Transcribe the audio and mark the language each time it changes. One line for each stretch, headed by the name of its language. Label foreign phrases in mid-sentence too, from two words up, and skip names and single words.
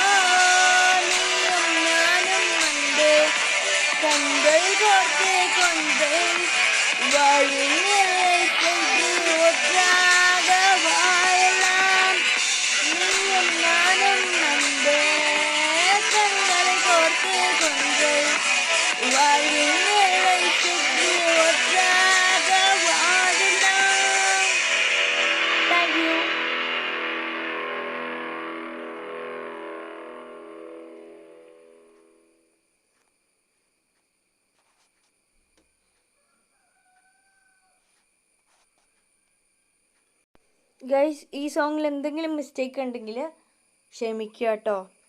Tamil: நீயும் நானும் வந்து கண்கள் கோர்த்து கொண்டே வாழ்வின் எல்லை சென்று ஒன்றாக வாழலாம். நீயும் நானும் வந்து கண்களை கோர்த்து கொண்டே வாழ்வின் எல்லை சென்று ஒன்றாக வாழலாம்.
English: thank you.
Malayalam: ഗൈസ്, ഈ സോങ്ങിൽ എന്തെങ്കിലും മിസ്റ്റേക്ക് ഉണ്ടെങ്കിൽ ക്ഷമിക്കുക കേട്ടോ.